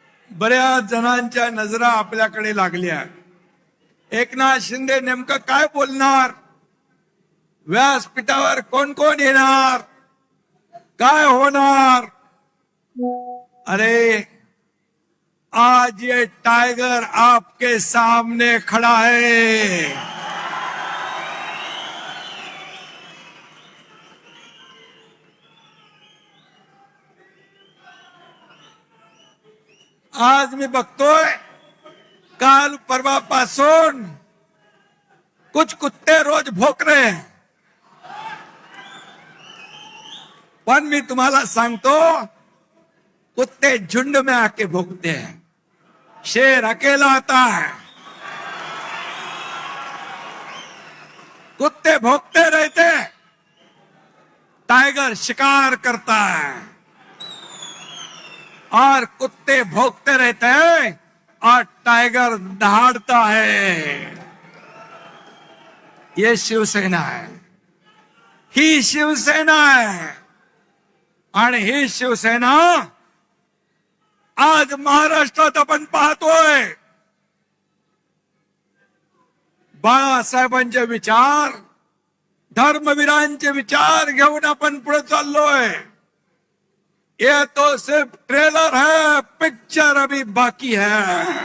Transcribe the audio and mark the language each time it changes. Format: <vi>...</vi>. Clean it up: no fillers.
<mr>बऱ्याच जणांच्या नजरा आपल्याकडे लागल्या. एकनाथ शिंदे नेमकं काय बोलणार, व्यासपीठावर कोण कोण येणार, काय होणार.</mr> <hi>अरे आज ये टाइगर आपके सामने खड़ा है.</hi> <mr>आज मी बघतोय काल परवापासून</mr> <hi>कुछ कुत्ते रोज भोक रहे हैं.</hi> <mr>पण मी तुम्हाला सांगतो,</mr> <hi>कुत्ते झुंड में आके भोगते हैं, शेर अकेला आता है. कुत्ते भोगते रहते, टाइगर शिकार करता है और कुत्ते भोगते रहते हैं और टाइगर दहाड़ता है. ये शिवसेना है, ही शिवसेना है.</hi> <mr>आणि ही शिवसेना आज महाराष्ट्रात आपण पाहतोय. बाळासाहेबांचे विचार, धर्मवीरांचे विचार घेऊन आपण पुढे चाललोय.</mr> <hi>ये तो सिर्फ ट्रेलर है, पिक्चर अभी बाकी है.</hi>